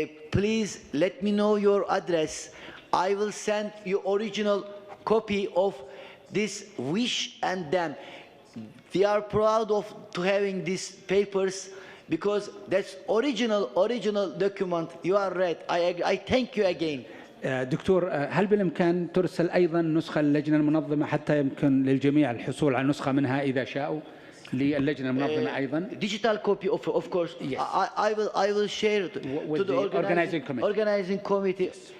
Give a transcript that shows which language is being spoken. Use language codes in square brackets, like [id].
[en] Please let me know your address. I will send you original copy of this wish and them. We are proud of to having these papers because that's original document. You are right. I thank you again. [ar] دكتور، هل بالإمكان ترسل أيضا نسخة للجنة المنظمة حتى يمكن للجميع الحصول على نسخة منها إذا شاءوا للجنة المنظمة أيضا؟ [en] Digital copy of course. Yes. I will share it with to the organizing committee.